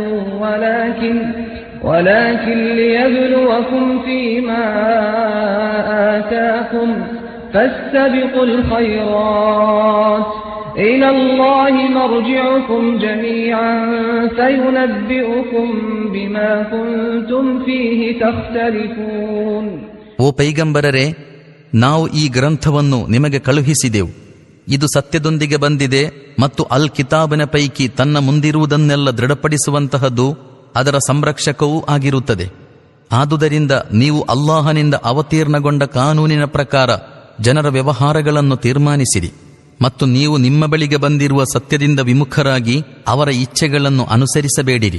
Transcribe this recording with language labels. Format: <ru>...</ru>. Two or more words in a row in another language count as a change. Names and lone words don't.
<ar>ولكن ليبلوكم فيما آتاكم فاستبقوا الخيرات إلى الله مرجعكم جميعا فينبئكم بما كنتم فيه تختلفون.</ar> <kn>ಓ ಪೈಗಂಬರರೇ, ನಾವು ಈ ಗ್ರಂಥವನ್ನು ನಿಮಗೆ ಕಳುಹಿಸಿದೆವು. ಇದು ಸತ್ಯದೊಂದಿಗೆ ಬಂದಿದೆ ಮತ್ತು ಅಲ್ ಕಿತಾಬಿನ ಪೈಕಿ ತನ್ನ ಮುಂದಿರುವುದನ್ನೆಲ್ಲ ದೃಢಪಡಿಸುವಂತಹದ್ದು, ಅದರ ಸಂರಕ್ಷಕವೂ ಆಗಿರುತ್ತದೆ. ಆದುದರಿಂದ ನೀವು ಅಲ್ಲಾಹನಿಂದ ಅವತೀರ್ಣಗೊಂಡ ಕಾನೂನಿನ ಪ್ರಕಾರ ಜನರ ವ್ಯವಹಾರಗಳನ್ನು ತೀರ್ಮಾನಿಸಿರಿ ಮತ್ತು ನೀವು ನಿಮ್ಮ ಬಳಿಗೆ ಬಂದಿರುವ ಸತ್ಯದಿಂದ ವಿಮುಖರಾಗಿ ಅವರ ಇಚ್ಛೆಗಳನ್ನು ಅನುಸರಿಸಬೇಡಿರಿ.</kn>